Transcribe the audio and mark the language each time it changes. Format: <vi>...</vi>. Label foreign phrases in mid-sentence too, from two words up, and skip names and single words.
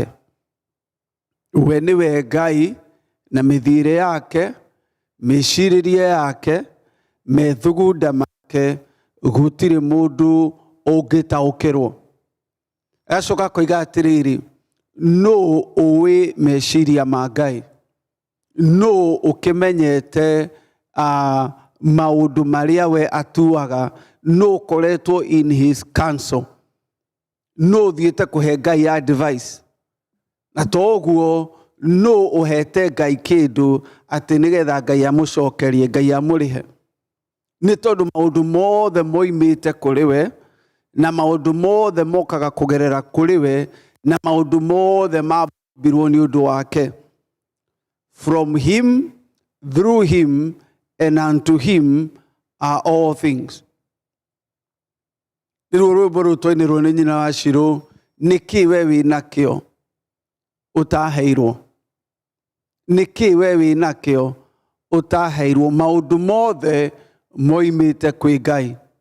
<ki>We ni we Ngai na mithire yake, meciririe yake, methuguda make gutire mundu ungitaukirwo. Acoka koiga atiriri, no uwe meciria ma Ngai, no ukimenyete maundu maria we atuaga, no koretwo</ki> <en>in his counsel,</en> <ki>no thiete kuhe Ngai advice, na toguo no uhete Ngai kindu ati nigetha Ngai amucokerie, Ngai amurihe. Ni tondu maundu mothe moimite kuri we, na maundu mothe mokaga kugerera kuri we, na maundu mothe mabirwo ni undu wake.</ki> <en>From him, through him, and unto him are all things.</en> <ki>Niruo rwimbo ru twainirwo ni nyina wa Shiro, niki we winakio utaheirwo. Niki we winakio utaheirwo. Maundu mothe moimite kwi Ngai.</ki>